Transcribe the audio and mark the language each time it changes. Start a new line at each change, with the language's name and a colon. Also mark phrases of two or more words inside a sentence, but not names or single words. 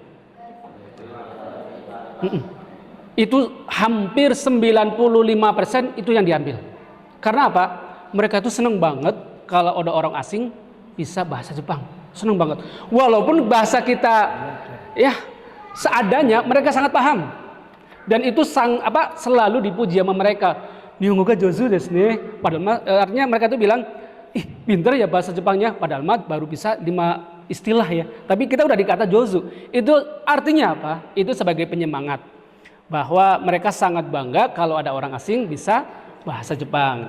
Indonesian: Itu hampir 95% itu yang diambil. Karena apa? Mereka itu seneng banget kalau ada orang asing bisa bahasa Jepang. Seneng banget. Walaupun bahasa kita ya seadanya, mereka sangat paham. Dan itu selalu dipuji sama mereka.
Japanese: 日本語が上手ですね.
Indonesian: Padahal artinya mereka itu bilang, ih pinter ya bahasa Jepangnya. Padahal baru bisa 5 istilah ya. Tapi kita udah dikata jozu. Itu artinya apa? Itu sebagai penyemangat bahwa mereka sangat bangga kalau ada orang asing bisa bahasa Jepang.